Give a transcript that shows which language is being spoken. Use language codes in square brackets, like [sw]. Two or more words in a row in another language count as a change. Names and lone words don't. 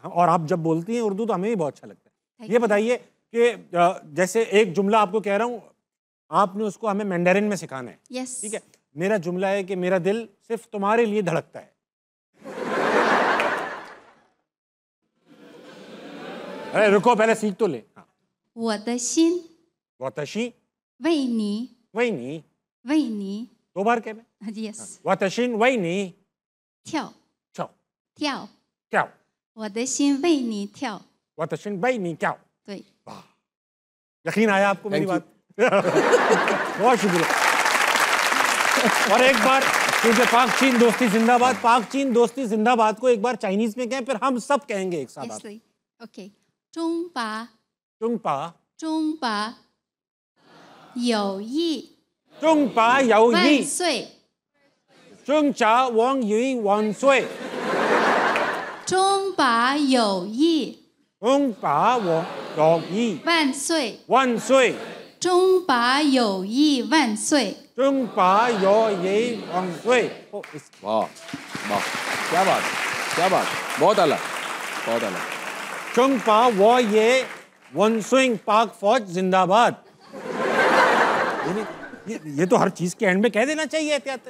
[ur] اور آپ جب بولتی ہیں اردو تو ہمیں بھی بہت اچھا لگتا ہے۔ یہ بتائیے کہ جیسے ایک جملہ آپ کو کہہ رہا ہوں، آپ نے اس کو ہمیں مینڈرن میں سکھانا ہے. यस। ٹھیک ہے. میرا جملہ ہے کہ میرا دل صرف تمہارے لیے دھڑکتا ہے. ارے رکو، پہلے سیکھ تو لے۔ ہاں. [zh] 我的心 वातशी 为你 वहीनी, 为你 [ur] دو بار کہنا. yes [zh] 我的心为你跳 चाओ 跳 [ur] क्या [zh] 我的心为你跳我的心为你 क्या। 对 [ur] یقین آیا آپ کو میری Thank بات؟ بہت شکریہ. اور ایک بار، کیونکہ پاک چین دوستی زندہ باد، پاک چین دوستی زندہ باد کو ایک بار چائنیز میں کہیں، پھر ہم سب کہیں گے ایک ساتھ. [en] yes OK 中巴 [zh] चुंगपा 中巴友谊中巴友万 यी 岁中巴友谊万岁中巴友谊中巴友谊万岁万岁中巴友谊万岁中巴友谊万岁. [ur] واہ واہ، کیا بات، کیا بات، بہت اعلیٰ، بہت اعلیٰ. [zh] 中巴友谊万岁 [ur] پاک فوج زندہ باد. یہ تو ہر چیز کے اینڈ میں کہہ دینا چاہیے احتیاطاً.